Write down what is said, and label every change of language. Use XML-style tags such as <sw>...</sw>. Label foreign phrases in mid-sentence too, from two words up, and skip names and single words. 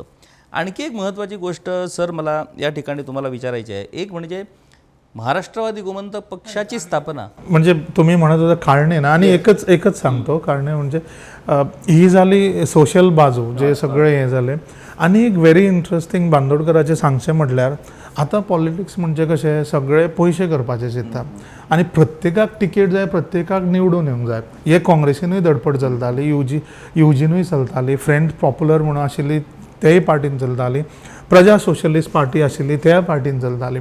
<mr>आणखी एक महत्त्वाची गोष्ट सर मला या ठिकाणी तुम्हाला विचारायची आहे, एक म्हणजे महाराष्ट्रवादी गोमंतक पक्षाची स्थापना. म्हणजे तुम्ही म्हणत होता काळणे ना, आणि एकच सांगतो, काळणे म्हणजे ही जाली सोशल बाजू, जे सगळे हे जाले.</mr> <kok>आनी एक</kok> <en>very interesting</en> <kok>बांदोडकराचें सांगचें म्हटल्यार आतां पॉलिटिक्स म्हणजे कशें सगळे पयशे करपाचे चिंतता आनी प्रत्येकाक टिकेट जाय, प्रत्येकाक निवडून येवंक जाय. हे काँग्रेसीनूय धडपड चलताली, युजीनूय चलताली,</kok> <en>French popular</en> <kok>म्हणून आशिल्ली तेय पार्टीन चलताली, प्रजा सोशलिस्ट पार्टी आशिल्ली त्या पार्टीन चलताली.</kok>